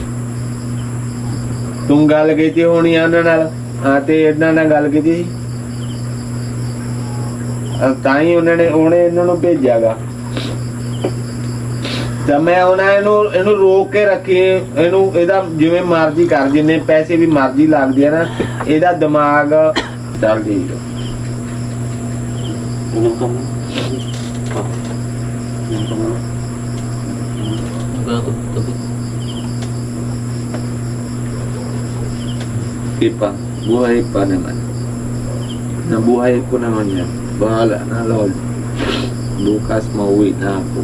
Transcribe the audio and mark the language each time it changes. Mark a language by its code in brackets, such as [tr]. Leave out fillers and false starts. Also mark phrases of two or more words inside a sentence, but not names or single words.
[pa] ਤੂੰ ਗੱਲ ਕੀਤੀ ਹੋਣੀ ਆ ਉਹਨਾਂ ਨਾਲ ਹਾਂ ਤੇ ਇਹਨਾਂ ਨਾਲ ਗੱਲ ਕੀਤੀ ਸੀ ਤਾਂ ਹੀ ਉਹਨੇ ਇਹਨਾਂ ਨੂੰ ਭੇਜਿਆਗਾ ਤਾਂ ਮੈਂ ਉਹਨਾਂ ਇਹਨੂੰ ਰੋਕ ਕੇ ਰੱਖੀ ਇਹਦਾ ਜਿਵੇਂ ਮਰਜ਼ੀ ਕਰ ਜਿੰਨੇ ਪੈਸੇ ਵੀ ਮਰਜ਼ੀ ਲੱਗਦੇ ਆ ਨਾ ਇਹਦਾ ਦਿਮਾਗ ਚੱਲ ਠੀਕ [tl] Inom ka mo. Oh. Inom ka mo. Tubig. pa buhay pa naman nabuhay ko naman yan bahala na Lord bukas mauwi na ako